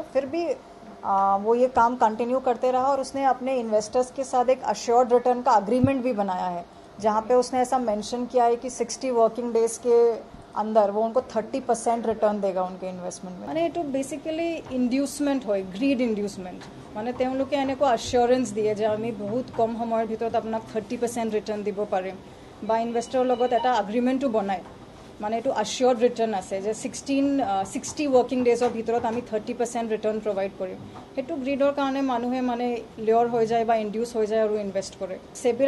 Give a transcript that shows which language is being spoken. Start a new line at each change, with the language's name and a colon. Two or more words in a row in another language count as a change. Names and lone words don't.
Hindi: फिर भी वो ये काम कंटिन्यू करते रहा और उसने अपने इन्वेस्टर्स के साथ एक
English: assured return
Hindi: का अग्रीमेंट भी बनाया है, जहाँ पे उसने ऐसा मेंशन किया है कि 60
English: working days
Hindi: के अंदर वो उनको 30% रिटर्न देगा उनके इन्वेस्टमेंट में।
Assamese: মানে এটো
English: basically inducement
Assamese: হয়,
English: greed inducement.
Assamese: মানে তেওঁলোকে এনেকুৱা অ্যাসুৰেন্স দিয়ে যে আমি বহুত কম সময়ৰ ভিতৰত আপোনাক 30% ৰিটাৰ্ন দিব পাৰিম বা ইনভেষ্টৰৰ লগত এটা এগ্ৰিমেণ্টটো বনায়। মানে এটো
English: assured return
Assamese: আছে যে 60
English: working days
Assamese: ভিতৰত আমি 30% ৰিটাৰ্ন প্ৰভাইড কৰিম। হেতু গ্ৰীডৰ কাৰণে মানুহে মানে লিয়ৰ হৈ যায় বা ইনডিউস হৈ যায় আৰু ইনভেষ্ট কৰে।